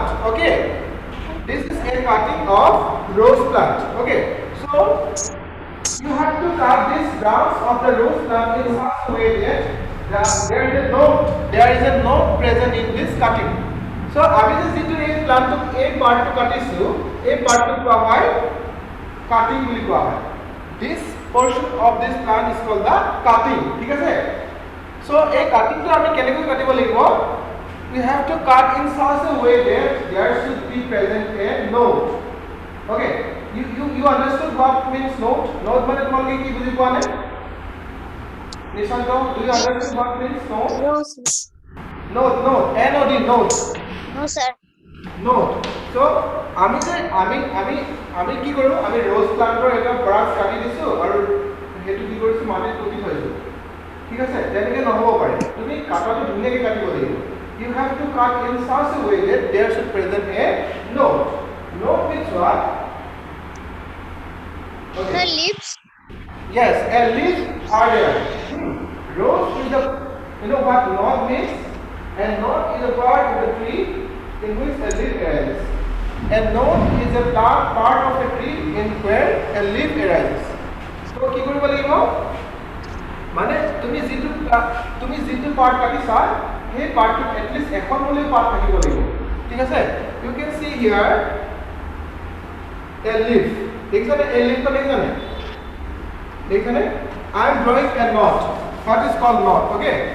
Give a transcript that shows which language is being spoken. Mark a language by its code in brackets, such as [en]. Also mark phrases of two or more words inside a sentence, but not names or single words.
[en] Okay. This is a cutting of rose plant. Okay. So you have to cut this branch of the rose plant in such a way that there is a note present in this cutting. So [as] আমি যে যেটো এই প্লান্ট এই পার্টটো কাটিছো এই পার্টটো কোৱা হয় কাটিং বুলি কোৱা হয় [en] this portion of this plant is called the cutting [as] ঠিক আছে [en] so [as] এই কাটিংটো আমি কেনেকৈ কাটিব লাগিব [en] we have to cut in such a way that there should be present a note okay you understood what means note [as] মানে তোমালোকে কি বুজি পোৱা নাই [en] Nishanto, do you understand what means note No, sir. note NOD note No, sir. note so [as] আমি কি কৰো আমি [en] rose plantৰ [as] এটা ব্ৰাঞ্চ কাটি দিছো আৰু হেতু কি কৰিছো মাটিত পুতি থৈছো ঠিক আছে তেনেকে নহব পাৰে তুমি কাটাটো ধুনীয়াকৈ কাটিব লাগিব [en] you have to cut in such a way that there should present a note means what okay The leaves. yes a leaf are there rose is the what knot means and knot is a part of the tree in which a leaf arises. A node is a part of a tree in where a leaf arises. [as] So কি কৰিব লাগিব মানে তুমি যিটো পাৰ্ট কাটিছা সেই পাৰ্টটো এটলিষ্ট এখন হ'লেও পাৰ্ট থাকিব লাগিব ঠিক আছে [en] you can see here a leaf দেখিছানে a leaf [as] তো দেখিছানে [en] I am drawing a knot what is called knot okay